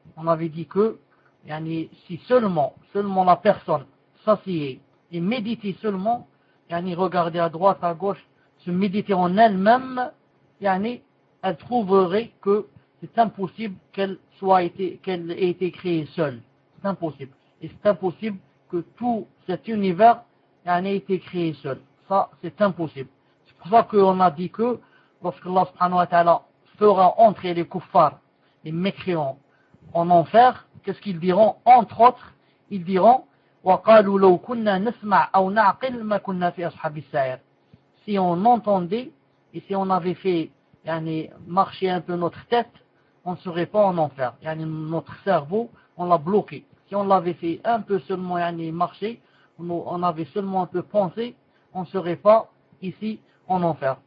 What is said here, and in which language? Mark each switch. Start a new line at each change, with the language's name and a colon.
French: On avait dit que yani, si seulement la personne s'assied et méditait seulement, yani, regardait à droite, à gauche, se méditait en elle-même, yani, elle trouverait que c'est impossible qu'elle ait été créée seule. C'est impossible. Et c'est impossible que tout cet univers yani, ait été créé seul. Ça, c'est impossible. C'est pour ça qu'on a dit que lorsque Allah subhanahu wa ta'ala fera entrer les kuffars, les mécréants, en enfer, qu'est-ce qu'ils diront? Entre autres, ils diront
Arabic: وَقَالُوا لَوْ كُنَّا نَسْمَعْ أَوْ نَعْقِلْ مَا كُنَّا فِي أَصْحَابِ السَّعِيرِ.
French: Si on entendait et si on avait fait yani, marcher un peu notre tête, on ne serait pas en enfer. Yani, notre cerveau, on l'a bloqué. Si on l'avait fait un peu seulement yani, marcher, on avait seulement un peu pensé, on ne serait pas ici en enfer.